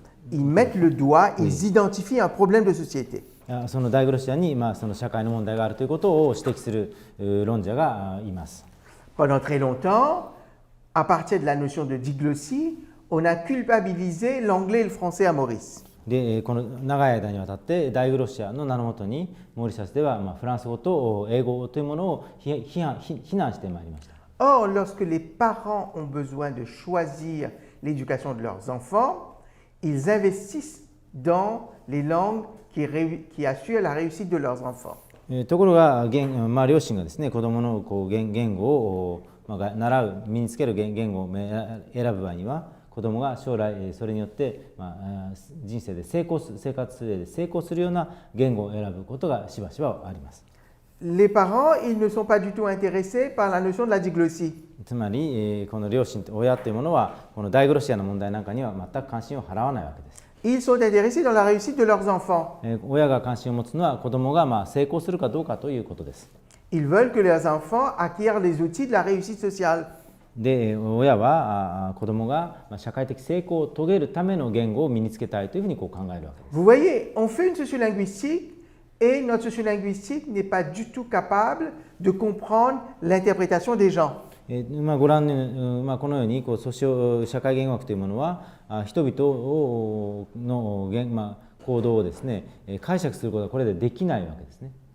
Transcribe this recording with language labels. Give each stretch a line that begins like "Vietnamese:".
French: Ils mettent le doigt, ils identifient un problème de société.
Japanese: そのダイグロシアにその社会の問題があるということを指摘する論者がいます。
French: Pendant très longtemps, à partir de la notion de diglossie, on a culpabilisé l'anglais et le français à Maurice.
Japanese: でこの長い間にわたってダイグロシアの名のもとにモーリシャスではフランス語と英語というものを非難してまいりました。
French: Or, lorsque les parents ont besoin de choisir l'éducation de leurs enfants, ils investissent dans les langues qui assurent la réussite de leurs enfants.
Japanese: ところが、両親がですね、子どもの言語を習う、身につける言語を選ぶ場合には、子どもが将来それによって人生で生活で成功するような言語を選ぶことがしばしばあります。
French: Les parents, ils ne sont pas du tout intéressés par la notion de la diglossie.
Japanese: つまり、この両親、親というものは、このダイグロシアの問題なんかには全く関心を払わないわけです。
French: Ils sont intéressés dans la réussite de leurs enfants.
Japanese: 親が関心を持つのは、子どもが成功するかどうかということです。
French: Ils veulent que leurs enfants acquièrent les outils de la réussite sociale.
Japanese: で、親は子どもが社会的成功を遂げるための言語を身につけたいというふうに考えるわけです。
French: Vous voyez, on fait une sociolinguistique et notre sociolinguistique n'est pas du tout capable de comprendre l'interprétation des gens.
Japanese: ご覧の、このように社会言語学というものは人々の行動をですね、解釈することはこれでできないわけですね。